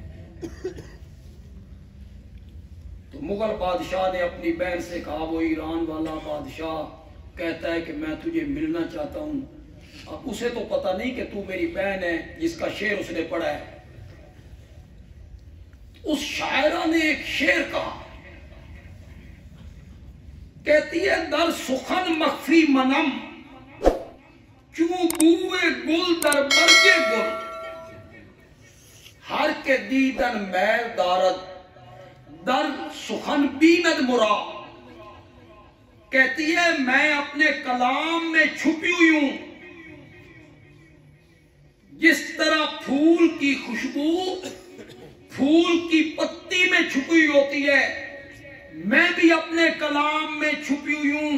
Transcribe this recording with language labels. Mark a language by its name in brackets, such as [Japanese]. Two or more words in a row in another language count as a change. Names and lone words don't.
[Urdu] تو مغل بادشاہ نے اپنی بہن سے کہا، وہ ایران والا بادشاہ کہتا ہے کہ میں تجھے ملنا چاہتا ہوں۔ اب اسے تو پتہ نہیں کہ تو میری بہن ہے جس کا شعر اس نے پڑھا ہے۔ اس شاعرہ نے ایک شعر کہا، کہتی ہے [Persian] در سخن مخفی منم چوں بوئے گل در برگے گل ہر کے دیدن میل دارد در سخن بیند مرا. [Urdu] کہتی ہے میں اپنے کلام میں چھپی ہوئی ہوں جس طرح پھول کی خوشبو پھول کی پتی میں چھپی ہوتی ہے. میں بھی اپنے کلام میں چھپی ہوئی ہوں.